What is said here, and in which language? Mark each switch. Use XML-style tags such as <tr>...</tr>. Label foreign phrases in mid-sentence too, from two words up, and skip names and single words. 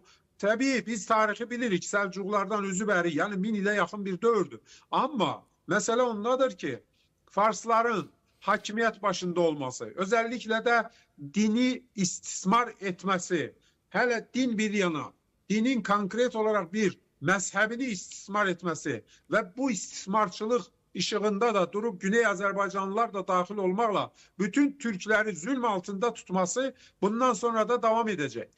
<az>Təbii biz tarixi bilirik, Səlcuqlardan üzü bəri, yəni 1000 ilə yaxın bir dövrdür. Amma məsələ ondadır ki, Farsların hakimiyyət başında olması, özəlliklə də dini istismar etməsi, hələ din bir yana,</az> <tr>dinin konkret olarak bir mezhebini istismar etmesi ve bu istismarçılık ışığında da durup Güney Azerbaycanlılar da dahil olmakla bütün Türkleri zulm altında tutması bundan sonra da devam edecek.</tr>